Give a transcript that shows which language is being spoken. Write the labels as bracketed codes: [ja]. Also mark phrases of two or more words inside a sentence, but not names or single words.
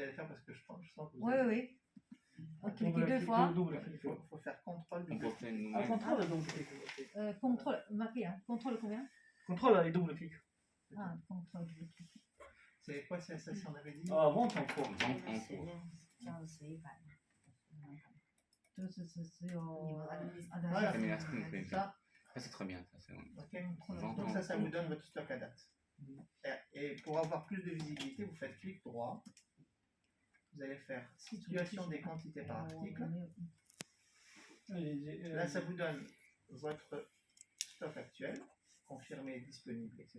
[fr] vous allez faire parce que je sens que vous Oui, allez- oui. On clique deux fois. Il faut faire contrôle On du peut faire Ah, nous-mêmes. contrôle, donc. Contrôle, marqué, hein. Contrôle combien? Contrôle et double clic. Ah, contrôle. C'est quoi ça, si on avait dit? Ah, vente en cours. Vente en C'est cours. bien. [zh] 这样子一百。这是只有 [fr] Voilà. Administration, oui. Ça, Ça, c'est très bien. Ça, c'est bon. ok. Vente Donc en ça cours. vous donne votre stock à date. Et pour avoir plus de visibilité, vous faites clic droit. Vous allez faire situation des quantités par article. Là, ça vous donne votre stock actuel, confirmé, disponible, etc.